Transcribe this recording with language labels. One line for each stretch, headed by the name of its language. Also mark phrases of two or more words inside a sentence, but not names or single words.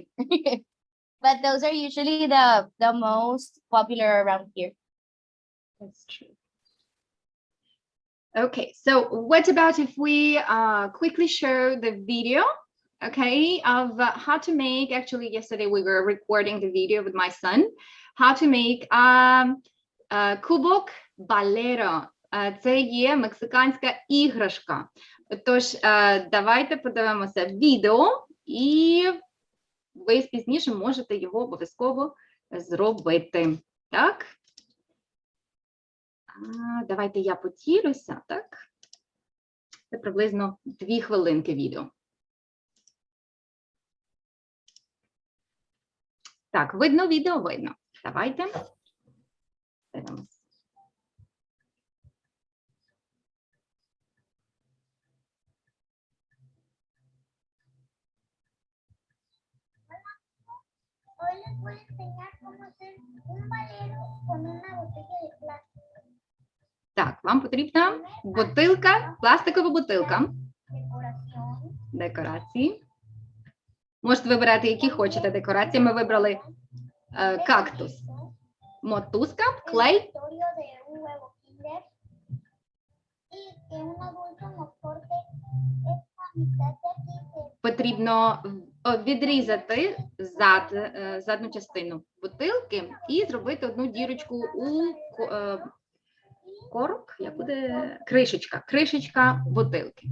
English: But those are usually the most popular around here. That's true. Okay, so what about if we quickly show the video, okay, of how to make, actually yesterday we were recording the video with my son, how to make
Ukrainian: кубок балеро. Це є мексиканська іграшка. Тож, давайте подивимося відео, і ви пізніше можете його обов'язково зробити. Так? Давайте я поділюся, так? Це приблизно 2 хвилинки відео. Так, видно відео? Видно. Давайте. Дивимося.
Spanish: Hoy les voy a enseñar cómo hacer un valero con una botella de plástico.
Ukrainian: Так, вам потрібна бутилка, пластикова бутилка. Декорації. Можете вибирати, які хочете декорації. Ми вибрали кактус, мотузка, клей. Потрібно відрізати задню частину бутилки і зробити одну дірочку у корок, як буде кришечка бутилки.